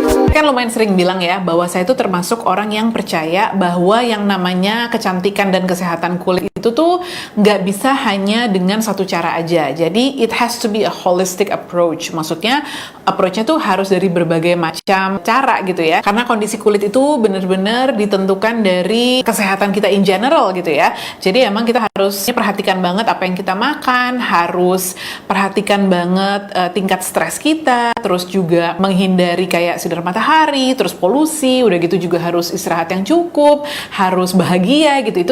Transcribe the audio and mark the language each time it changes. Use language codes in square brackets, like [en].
[id] Kan lumayan sering bilang ya bahwa saya itu termasuk orang yang percaya bahwa yang namanya kecantikan dan kesehatan kulit itu tuh nggak bisa hanya dengan satu cara aja. [en] Jadi it has to be a holistic approach. [id] Maksudnya approach-nya tuh harus dari berbagai macam cara gitu ya. Karena kondisi kulit itu benar-benar ditentukan dari kesehatan kita [en] in general [id] gitu ya. Jadi emang kita harus perhatikan banget apa yang kita makan, harus perhatikan banget tingkat stres kita, terus juga menghindari kayak sinar matahari, terus polusi, udah gitu juga harus istirahat yang cukup, harus bahagia gitu.